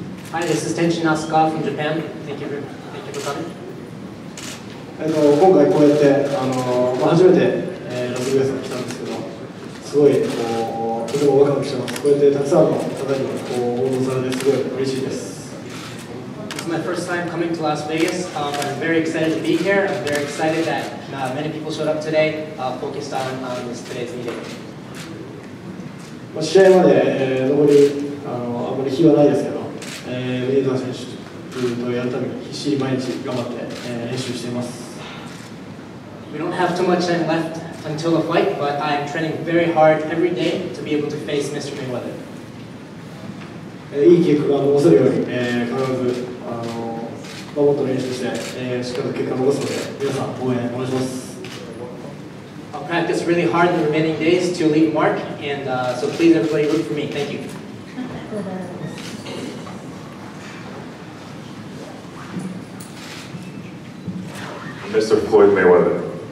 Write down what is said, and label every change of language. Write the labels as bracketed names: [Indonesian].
[English] Hi, this is Tenshin Nasukawa from Japan. Thank you for coming. [Japanese] 今回こうやって初めてラスベガスに来たんですけど、すごいとてもワクワクしてます。こうやってたくさんの方に応募されてすごい嬉しいです。 [English] It's my first time coming to Las Vegas. I'm very excited to be here. I'm very excited that many people showed up today, focused on today's meeting. [Japanese] 試合まで残りあまり日はないですけど、メイザー選手とやるために必死に毎日頑張って練習しています。 [English] We don't have too much time left until the fight, but I'm training very hard every day to be able to face Mr. Mayweather. [Japanese] いい結果が残せるように、必ずもっと練習して、しっかりと結果を残すので、皆さん応援お願いします。 [English] I'll practice really hard in the remaining days to leave a mark, and so please everybody root for me. Thank you. Mr. Floyd Mayweather.